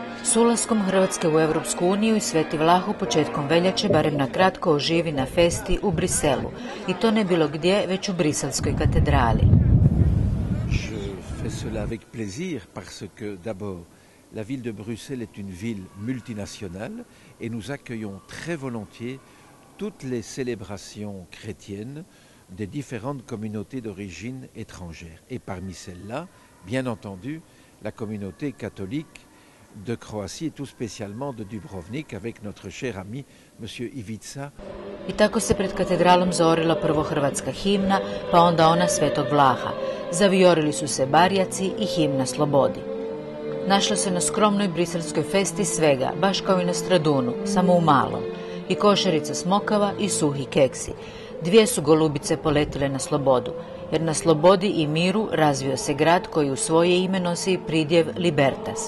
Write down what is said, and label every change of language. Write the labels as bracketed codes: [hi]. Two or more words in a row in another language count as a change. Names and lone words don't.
[hr] S ulaskom Hrvatske u Europsku uniju i Sveti Vlah početkom veljače barem na kratko oživi na festi u Briselu. I to ne bilo gdje, već u Briselskoj katedrali. [fr] Je fais cela avec plaisir parce que d'abord la ville de Bruxelles est une ville multinationale et nous accueillons très volontiers toutes les célébrations chrétiennes des différentes communautés d'origine étrangère. Et parmi celles-là, bien entendu, la communauté catholique de Croatie et tout spécialement de Dubrovnik avec notre cher ami monsieur Ivica. [hr] I tako se pred katedralom zaorila prvo hrvatska himna, pa onda ona Svetog Vlaha. Zavijorili su se barjaci i himna slobodi. Našlo se na skromnoj briselskoj festi svega, baš kao i na Stradunu, samo u malom. I košarica smokava i suhi keksi. 2 su golubice poletile na slobodu, jer na slobodi i miru razvio se grad koji u svoje ime nosi i pridjev Libertas.